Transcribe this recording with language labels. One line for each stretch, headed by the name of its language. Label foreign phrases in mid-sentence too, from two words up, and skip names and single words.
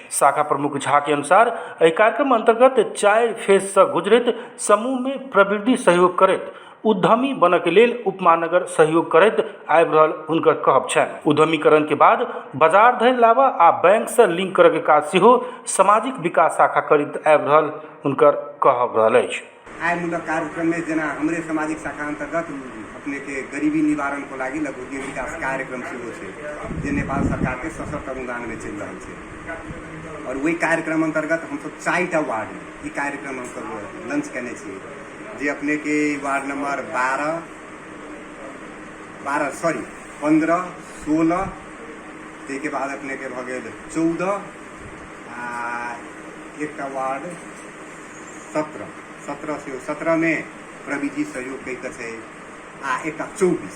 Maithili: शाखा प्रमुख झा के अनुसार एहि कार्यक्रम अंतर्गत 4 फेज से गुजरैत समूह में प्रवृत्ति सहयोग करैत उद्यमी बनऽ के लेल उप महानगर सहयोग करैत आबि रहल हुनकर कहब छनि। उद्यमीकरण के बाद बाजार धरि लाबऽ आ बैंक से लिंक करऽ के काज सेहो सामाजिक विकास शाखा करैत आबि रहल हुनकर कहब रहल अछि। आय मूलक कार्यक्रम में जेना हमरे सामाजिक शाखा अंतर्गत अपने के गरीबी निवारण को लागि लघु उद्योग विकास कार्यक्रम सेहो छै जे नेपाल सरकार के सशक्त अनुदान में चलि रहल छै। और वही कार्यक्रम अंतर्गत हमसब 4टा वार्ड में ई कार्यक्रम हमसब लॉन्च केने छियै जे अपने के वार्ड नंबर 15, 16 ताहिके बाद अपने के भऽ गेल 14 आ एकटा वार्ड 17 में प्रविधि सहयोग कहि कऽ छै आ एकटा 24।